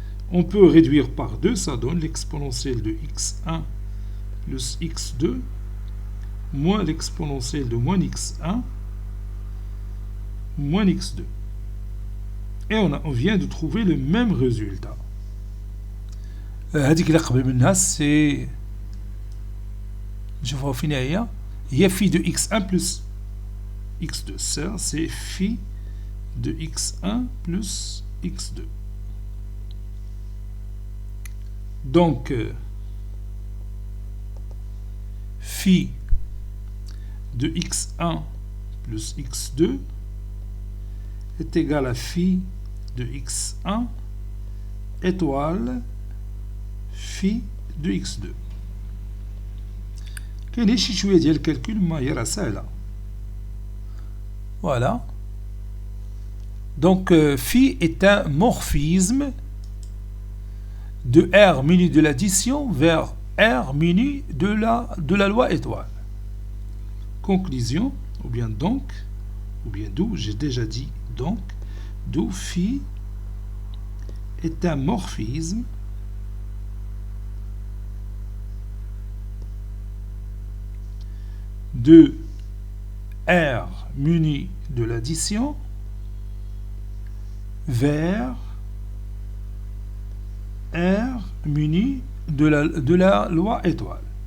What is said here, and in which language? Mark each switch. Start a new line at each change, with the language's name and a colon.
French: On peut réduire par 2, ça donne l'exponentielle de x1 plus x2 moins l'exponentielle de moins x1 moins x2. Et on vient de trouver le même résultat.
Arabic: هذيك اللي قبل منها c'est نشوفها فين هي
French: phi de x1 plus x2. Ça c'est phi de x1 plus x2. Donc phi de x1 plus x2 est égal à phi de x1 étoile phi de x2.
Arabic: كاين شي شويه ديال الكالكول ما هي راه ساهله.
French: Voilà. Donc phi est un morphisme de R menu de l'addition vers R menu de la loi étoile. Conclusion, ou bien donc, ou bien d'où, j'ai déjà dit donc, d'où phi est un morphisme de R muni de l'addition vers R muni de la loi étoile.